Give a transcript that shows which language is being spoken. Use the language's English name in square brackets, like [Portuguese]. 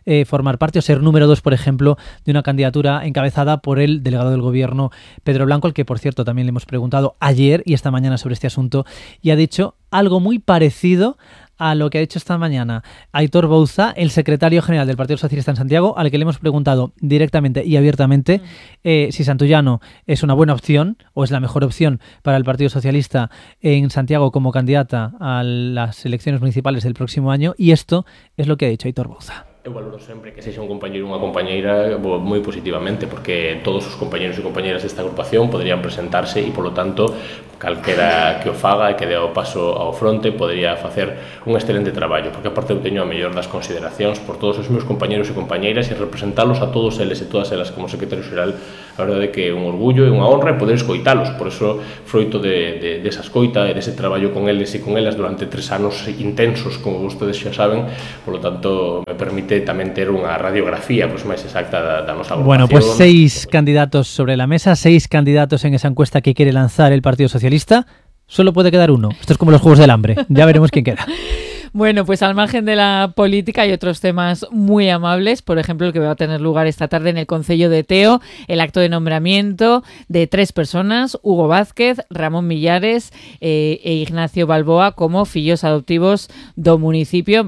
[Spanish] formar parte o ser número 2, por ejemplo, de una candidatura encabezada por el delegado del gobierno, Pedro Blanco, al que, por cierto, también le hemos preguntado ayer y esta mañana sobre este asunto, y ha dicho algo muy parecido a lo que ha dicho esta mañana Aitor Bouza, el secretario general del Partido Socialista en Santiago, al que le hemos preguntado directamente y abiertamente si Santullano es una buena opción o es la mejor opción para el Partido Socialista en Santiago como candidata a las elecciones municipales del próximo año, y esto es lo que ha dicho Aitor Bouza. [Galician] Eu valoro sempre que sexa un compañeiro e unha compañeira moi positivamente, porque todos os compañeros e compañeras desta agrupación poderían presentarse e, polo tanto, calquera que o faga e que dea o paso ao fronte podería facer un excelente traballo, porque, aparte, eu teño a mellor das consideracións por todos os meus compañeros e compañeiras, e representalos a todos eles e todas elas como secretario xeral, a verdade que é un orgullo e unha honra poder escoitalos. Por eso, froito desa escoita e dese traballo con eles e con elas durante 3 anos intensos, como vostedes xa saben, polo tanto, me permite tamén ter unha radiografía pues, máis exacta da nosa agrupación. [Spanish] Bueno, pues 6 candidatos sobre la mesa, 6 candidatos en esa encuesta que quiere lanzar el Partido Socialista. Solo puede quedar uno. Esto es como los Juegos del Hambre. Ya veremos quién queda. Bueno, pues al margen de la política hay otros temas muy amables, por ejemplo, el que va a tener lugar esta tarde en el Concello de Teo, el acto de nombramiento de 3 personas, Hugo Vázquez, Ramón Millares e Ignacio Balboa, [Galician] como fillos adoptivos do municipio.